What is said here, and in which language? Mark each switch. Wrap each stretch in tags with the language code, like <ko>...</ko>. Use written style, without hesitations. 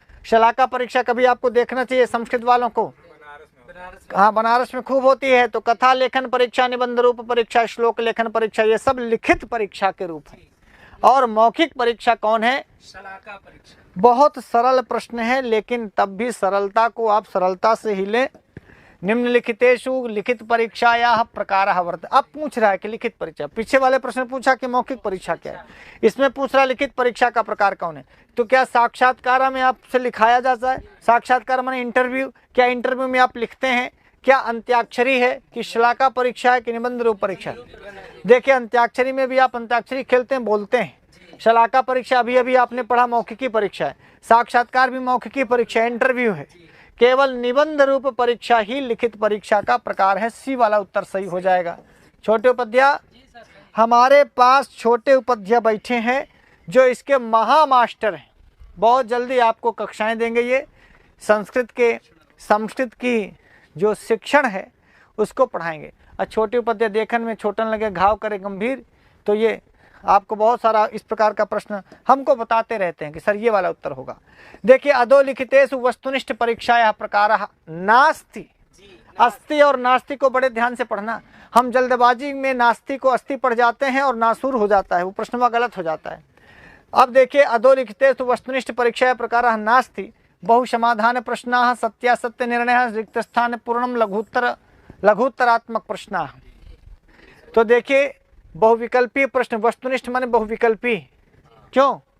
<hi>शलाका परीक्षा कभी आपको देखना चाहिए संस्कृत वालों को। हाँ, बनारस में खूब होती है। तो कथा लेखन परीक्षा, निबंध रूप परीक्षा, श्लोक लेखन परीक्षा, ये सब लिखित परीक्षा के रूप है। और मौखिक परीक्षा कौन है? शलाका परीक्षा। बहुत सरल प्रश्न है, लेकिन तब भी सरलता को आप सरलता से ही लें।</hi> <sa>निम्नलिखितेषु लिखित परीक्षायाः प्रकारः वर्तते।</sa> <hi>अब पूछ रहा है कि लिखित परीक्षा, पीछे वाले प्रश्न पूछा कि मौखिक परीक्षा क्या है, इसमें पूछ रहा है लिखित परीक्षा का प्रकार कौन है। तो क्या साक्षात्कार में आपसे लिखाया जाता है? साक्षात्कार माने इंटरव्यू। क्या इंटरव्यू में आप लिखते हैं? क्या अंत्याक्षरी है कि शलाका परीक्षा है कि निबंध रूप परीक्षा? देखिए, अंत्याक्षरी में भी आप अंत्याक्षरी खेलते हैं, बोलते हैं। शलाका परीक्षा अभी अभी आपने पढ़ा मौखिकी परीक्षा है। साक्षात्कार भी मौखिकी परीक्षा, इंटरव्यू है। केवल निबंध रूप परीक्षा ही लिखित परीक्षा का प्रकार है। सी वाला उत्तर सही हो जाएगा। छोटे उपाध्याय, हमारे पास छोटे उपाध्याय बैठे हैं जो इसके महामास्टर हैं। बहुत जल्दी आपको कक्षाएं देंगे। ये संस्कृत की जो शिक्षण है उसको पढ़ाएंगे। और छोटे उपाध्याय देखने में छोटन लगे, घाव करे गंभीर, तो ये आपको बहुत सारा इस प्रकार का प्रश्न हमको बताते रहते हैं कि सर ये वाला उत्तर होगा।</hi> <sa>देखिए, अधोलिखितेषु वस्तुनिष्ठ परीक्षायाः प्रकारः नास्ति।</sa> <hi>अस्ति और नास्ति को बड़े ध्यान से पढ़ना। हम जल्दबाजी में नास्ति को अस्ति पढ़ जाते हैं और नासूर हो जाता है, वो प्रश्न गलत हो जाता है।</hi> <sa>अब देखिए, अधोलिखितेषु वस्तुनिष्ठ परीक्षायाः प्रकारः नास्ति। बहुसमाधान प्रश्नाः, सत्यासत्य निर्णयः, रिक्तस्थान पूर्णम, लघुत्तरात्मक प्रश्नाः।</sa> <hi>तो देखिए, बहुविकल्पीय प्रश्न, वस्तुनिष्ठ माने बहुविकल्पी। क्यों?</hi>